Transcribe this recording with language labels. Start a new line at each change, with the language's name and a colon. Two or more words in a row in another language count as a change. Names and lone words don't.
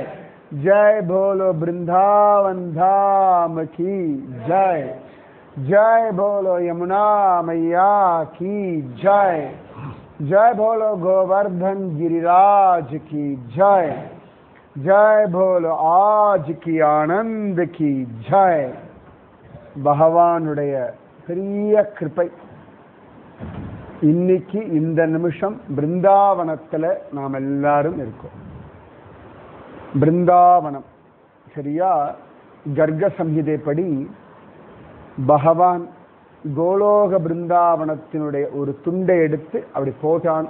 Hindi: जय भोलो वृंदावन धाम की जय। जय भोलो यमुना मैया की जय। जय भोलो गोवर्धन गिरिराज की जय। जय बोलो आज की आनंद की जय।
Tamil: பகவானுடைய பெரிய கிருபை இன்னைக்கு இந்த நிமிஷம் பிருந்தாவனத்துல நாம் எல்லாரும் இருக்கோம். பிருந்தாவனம் சரியா? கர்க்க சம்ஹிதைப்படி பகவான் கோலோக பிருந்தாவனத்தினுடைய ஒரு துண்டை எடுத்து அப்படி போட்டான்.